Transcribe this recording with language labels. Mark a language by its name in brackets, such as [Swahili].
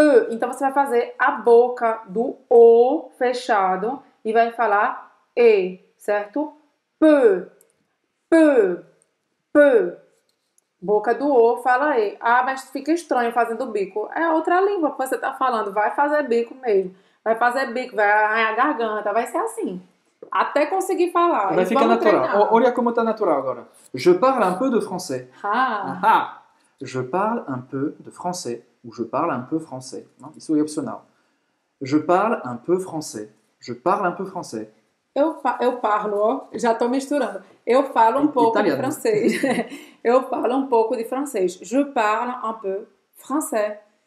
[Portuguese] Então você vai fazer a boca do O fechado e vai falar E, certo? Peu. Boca do O, fala E. Ah, mas fica estranho fazendo bico. É outra língua que você tá falando. Vai fazer bico mesmo. Vai fazer bico, vai arranhar a garganta. Vai ser assim. Até conseguir falar. Vai E ficar vamos natural. treinar. Olha como está natural agora. [French] Je parle un peu de français. Ah. Je parle un peu de français. Ou je parle un peu français. [Portuguese] Não, isso é opcional. [French] Je parle un peu français. Je parle un peu français. [Portuguese] Eu parlo, ó, já tô misturando. Eu falo um pouco de Italiano. francês. Eu falo um pouco de francês. [French] Je parle un peu français.